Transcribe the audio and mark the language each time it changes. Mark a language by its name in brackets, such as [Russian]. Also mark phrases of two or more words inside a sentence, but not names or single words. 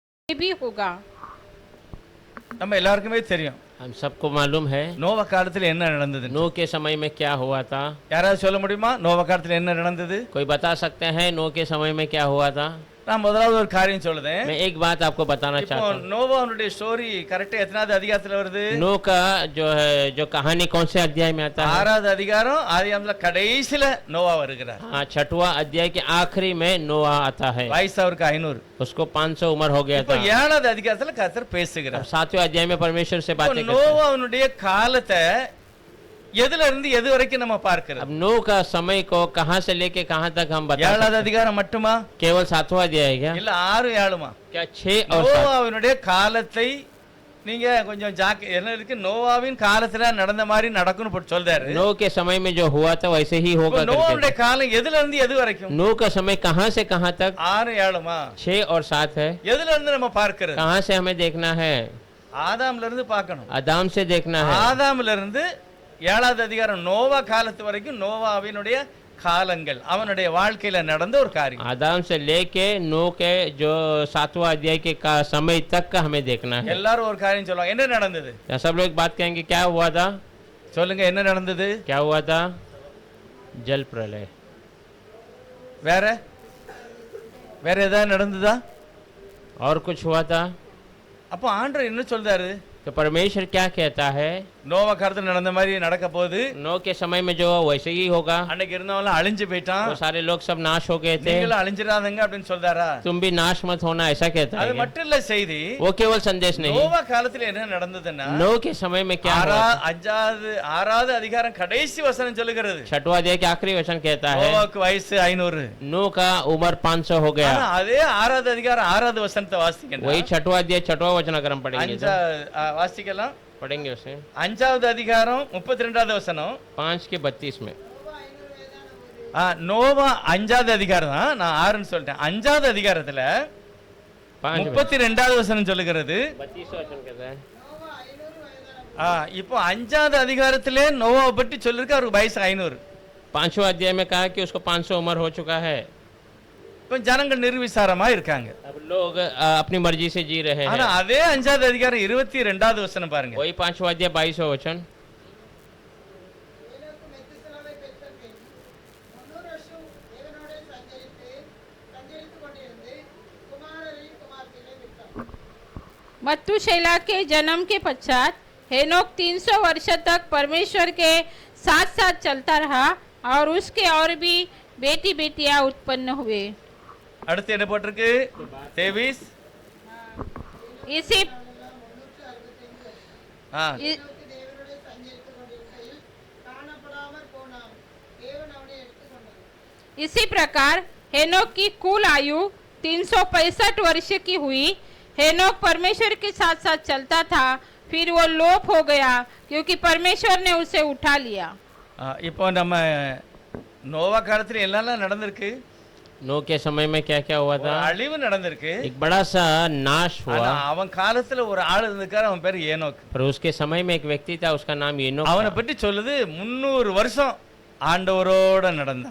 [Hindi] भी होगा। [Tamil] நம்ம எல்லாருக்குமே தெரியும் [Hindi] हम सबको मालूम है [Tamil] நோவா காலத்துல என்ன நடந்தது। [Hindi] नूह के समय में क्या हुआ था। [Tamil] யாராவது சொல்ல முடியுமா நோவா காலத்துல என்ன நடந்தது? [Hindi] कोई बता सकते हैं नूह के समय में क्या हुआ था। [Tamil] நான் முதலாவது ஒரு காரியம் சொல்லுதேன்। [Hindi] मैं एक बात आपको बताना [Tamil] இப்போ [Hindi] चाहता हूँ। [Tamil] நோவாவுடைய ஸ்டோரி கரெக்ட்டா எத்தனாவது அதிகாரத்துல வருது? [Hindi] नूह का जो है जो कहानी कौन से अध्याय में आता है। [Tamil] 6வது அதிகாரம் ஆதியாகமத்துல கடைசில நோவா வருகிறார்। [Hindi] हाँ 6वां अध्याय के आखिरी में नोआ आता है। [Tamil] வயசு அவருக்கு 500। [Hindi] उसको 500 उम्र हो गया [Tamil] இப்போ [Hindi] था। [Tamil] 7வது அதிகாரத்துல கர்த்தர் [Hindi] अब [Tamil] பேசுகிறார்। [Hindi] 7वें अध्याय में परमेश्वर से बातें करते हैं। [Tamil] நோவாவுடைய காலத்தை எதுல இருந்து எது வரைக்கும் நம்ம பார்க்கிறோம்? [Hindi] अब नूह का समय को कहां से लेके कहां तक हम बता [Tamil] 7வது [Hindi] सकते हैं? [Tamil] அதிகாரம் மட்டுமா [Hindi] केवल 7वां अध्याय है क्या? [Tamil] இல்ல 6 7மா? [Hindi] क्या 6 और 7? [Tamil] நோவாவினுடைய காலத்தை நீங்க கொஞ்சம் என்ன இருக்கு நோவாவின் காலத்துல நடந்த மாதிரி நடக்கும்னு போட்டு சொல்றாரு। [Hindi] नूह के समय में जो हुआ था वैसे ही होगा करके। [Tamil] நோவாவுடைய காலம் எதுல இருந்து எது வரைக்கும்? [Hindi] नूह का समय कहां से कहां तक? [Tamil] 6 7மா? [Hindi] 6 और 7 है। [Tamil] எதுல இருந்து நம்ம பார்க்கிறது? [Hindi] कहां से हमें देखना है? [Tamil] ஆதாம்ல இருந்து பார்க்கணும்। [Hindi] आदम से देखना है। [Tamil] ஆதாம்ல இருந்து 7வது அதிகாரம் நோவா காலத்து வரைக்கும் நோவாவினுடைய காலங்கள் அவனுடைய வாழ்க்கையில நடந்த ஒரு காரியம்। [Hindi] आदम से लेके नूह के जो 7वां अध्याय के समय तक का हमें देखना है। [Tamil] எல்லாரும் ஒரு காரியம் சொல்லுவாங்க என்ன நடந்தது? [Hindi] क्या सब लोग बात कहेंगे क्या हुआ था? [Tamil] சொல்லுங்க என்ன நடந்தது? [Hindi] क्या हुआ था? जल प्रलय। [Tamil] வேற வேற ஏதாவது நடந்ததா? [Hindi] और कुछ हुआ था? [Tamil] அப்போ ஆண்டவர் என்ன சொல்றாரு? [Hindi] तो परमेश्वर क्या कहता है? [Tamil] நோவா காலத்துல நடந்த மாதிரி நடக்க போகுது। [Hindi] नूह के समय में जो वैसे ही होगा। [Tamil] அன்னைக்கு இருந்தவங்க அழிஞ்சு போயிட்டான்। [Hindi] वो सारे लोग सब नाश हो गए थे। [Tamil] நீங்களும் அழிஞ்சிராதங்க அப்படின்னு சொல்றாரா? [Hindi] तुम भी नाश मत होना ऐसा कहता है [Tamil] அது [Hindi] क्या? [Tamil] மட்டும் இல்ல செய்தி। [Hindi] वो केवल संदेश नहीं। [Tamil] நோவா காலத்துல என்ன நடந்ததுன்னா [Hindi] नूह के समय में क्या हुआ? [Tamil] 6வது அதிகாரம் கடைசி வசனம் சொல்லுகிறது [Hindi] 6वां अध्याय के आखिरी वचन कहता है [Tamil] நோவாக்கு வயசு 500। [Hindi] नूह का उम्र 500 हो गया। [Tamil] ஆனா அதே 6வது அதிகாரம் 6வது வசனத்தை வாசிக்கணும்। [Hindi] वही 6वां अध्याय 6वां वचन अगर हम पढ़ेंगे तो [Tamil] வாசிக்கலாம்। [Hindi] पढ़ेंगे उसे [Tamil] 5வது அதிகாரம் 32வது வசனம் [Hindi] 5 के 32 में। [Tamil] நோவா 5வது அதிகாரம் தான் நான் 6ன்னு சொல்லிட்டேன்। 5வது அதிகாரத்துல 32வது வசனம் சொல்லுகிறது [Hindi] 32 वचन कहता है [Tamil] இப்போ 5வது அதிகாரத்திலே நோவாவை பற்றி சொல்லிருக்கு அவருக்கு வயசு 500। [Hindi] 5वां अध्याय में कहा कि उसको 500 उम्र हो चुका है। [Tamil] இப்போ ஜனங்கள் நிர்விசாரமா இருக்காங்க। [Hindi] अब लोग अपनी मर्जी से जी रहे [Tamil] ஆனா [Hindi] हैं। [Tamil] அதே 5வது அதிகாரம் 22வது வசனம் பாருங்க। [Hindi] वही 5वां अध्याय 22वां वचन [Tamil] ஏனோக்கு மெத்துசலாவை பெற்ற பின் 300 வருஷம் தேவனோடே சஞ்சரித்துக் கொண்டிருந்து குமாரரையும் குமார்த்திகளையும் பெற்றார்। [Hindi] मत्तूशेला के जन्म के पश्चात हेनोक 300 वर्ष तक परमेश्वर के साथ साथ चलता रहा और उसके और भी बेटी बेटियां उत्पन्न हुए। [Tamil] அடுத்து என்ன போட்டிருக்கு? 23 [Hindi] इसी ஆ इ- [Tamil] தேவனோடே சஞ்சரித்துக் கொண்டிருக்கையில் காணப்படாமற் போனான், தேவன் அவனை எடுத்துக்கொண்டார்। [Hindi] इसी प्रकार हेनोक की कुल आयु 365 वर्ष की हुई। हेनोक परमेश्वर के साथ साथ चलता था, फिर वो लोप हो गया क्योंकि परमेश्वर ने उसे उठा लिया। [Tamil] இப்போ நம்ம நோவா காலத்துல என்னெல்லாம் நடந்திருக்கு? [Hindi] नूह के समय में क्या क्या हुआ [Tamil] ஒரு [Hindi] था? [Tamil] அழிவு நடந்திருக்கு। [Hindi] एक बड़ा सा नाश [Tamil] ஆனா [Hindi] हुआ। [Tamil] அவன் காலத்துல ஒரு ஆள் இருந்திருக்காரு அவன் பேரு ஏனோக்। [Hindi] पर उसके समय में एक व्यक्ति था उसका नाम येनोक [Tamil] அவனை [Hindi] था। [Tamil] பற்றி சொல்லுது 300 வருஷம் ஆண்டவரோட நடந்தான்।